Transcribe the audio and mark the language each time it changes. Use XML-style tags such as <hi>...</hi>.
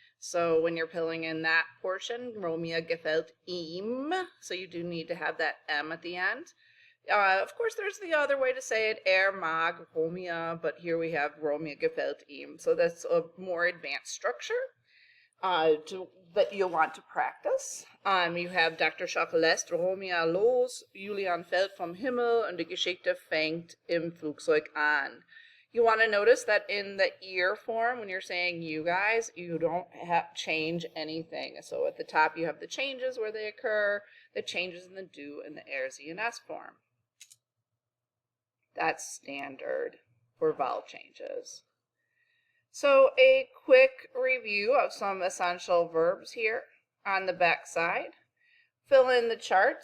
<en>So when you're filling in that portion,</en> <de>Romea gefällt ihm.</de> <en>So you do need to have that M at the end. Of course, there's the other way to say it,</en> <de>mag Romea,</de> <en>but here we have</en> <de>Romea gefällt ihm.</de> <en>So that's a more advanced structure that you'll want to practice. You have Dr.</en> <de>Schock lässt Romea los, Julian fällt vom Himmel und die Geschichte fängt im Flugzeug an.</de> <en>You want to notice that in the ihr form, when you're saying you guys, you don't change anything. So at the top you have the changes where they occur, the changes in the do and the er, sie, and s form. That's standard for vowel changes. So a quick review of some essential verbs here on the back side. Fill in the chart.</en>